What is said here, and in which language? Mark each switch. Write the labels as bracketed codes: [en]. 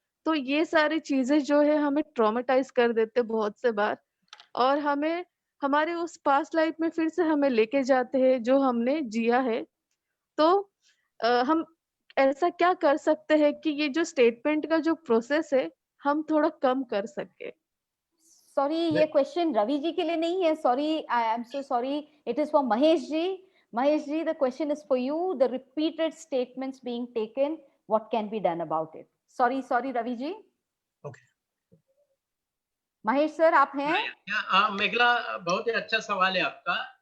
[hi] तो ये सारी चीजें जो है हमें ट्रॉमेटाइज कर देते बहुत से बार, और हमें हमारे उस पास्ट लाइफ में फिर से हमें लेके जाते हैं जो हमने जिया है. तो हम ऐसा क्या कर सकते हैं कि ये जो स्टेटमेंट का जो प्रोसेस है हम थोड़ा कम कर सके. सॉरी, ये क्वेश्चन रवि जी के लिए नहीं है. [en] Sorry, I am so sorry. It is for Mahesh ji. Mahesh ji, the question is for you. The repeated statements being taken, what can be done about it? Sorry, Ravi ji. Okay. [hi] Mahesh sir, आप हैं? मेघला, बहुत ही अच्छा सवाल है आपका.